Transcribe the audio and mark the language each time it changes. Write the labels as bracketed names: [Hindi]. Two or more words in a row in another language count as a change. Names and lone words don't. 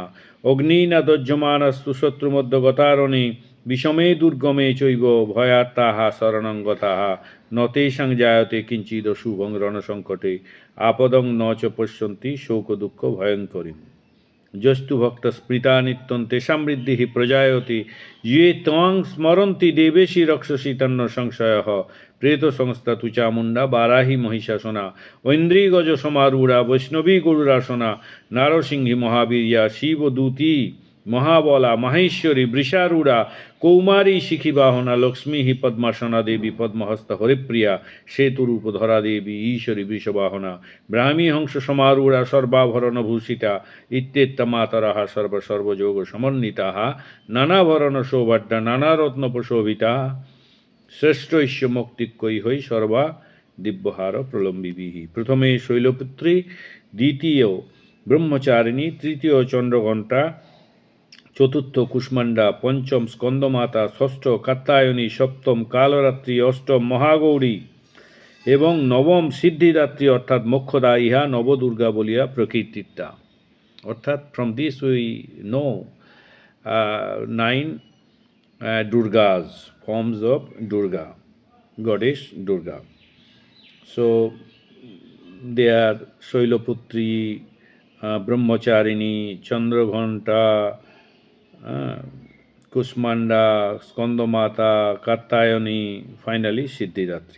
[Sanskrit] অগ্নিনা দজ্যমানস্তু শত্রুমধ্যগতারণে বিষমে দুর্গমে চৈব ভয়ার্তাः শরণং গতাः ন তেষাং জায়তে কিঞ্চিদশুভং রণসঙ্কটে আপদং ন চ পশ্যন্তি শোক দুঃখ ভয়ঙ্করীম। যস্তু ভক্ত স্মৃতা নিত্যং তেষাং বৃদ্ধিঃ প্রজায়তে ये त्वां স্মরন্তি দেবেশি রক্ষসি তন্ন সংশয়ঃ। প্রেত সংস্থা তু চামুণ্ডা বারাহি মহিষাসনা ঐন্দ্রী গজ সমারূঢ়া বৈষ্ণবী গরুরাসনা নারসিংহী মহাবীর্যা শিবদূতী মহাবলা মাহেশ্বরী বৃষারূঢ়া কৌমারী শিখিবাহনা লক্ষ্মী পদ্মাসনা দেবী পদ্মহস্ত হরিপ্রিয়া সেতুরূপধরা দেবী ঈশ্বরী বৃষবাহনা ব্রাহ্মী হংস সমারূঢ়া সর্বাভরণ ভূষিতা ইত্যেত্তমাতরः সর্বযোগ সমন্বিতাः নানাভরণ শোভাঢ্যা নানারত্নপ্রশোভিতা শ্রেষ্ঠৈশ্য মুক্তিক্যৈ হই সর্বা দিব্যহার প্রলম্বিবিঃ। প্রথমে শৈলপুত্রী, দ্বিতীয় ব্রহ্মচারিণী, তৃতীয় চন্দ্রঘণ্টা, চতুর্থ কুষ্মাণ্ডা, পঞ্চম স্কন্দমাতা, ষষ্ঠ কাত্যায়নী, সপ্তম কালরাত্রি, অষ্টম মহাগৌরী এবং নবম সিদ্ধিদাত্রী অর্থাৎ মোক্ষদা, ইহা নবদুর্গা বলিয়া প্রকীর্তিতা। [English] অর্থাৎ from this we know 9 Durgas, forms of Durga, goddess Durga. So they are Shailaputri, Brahmacharini, Chandraghanta, Kusmanda, Skandamata, Katyayani, finally Siddhidatri.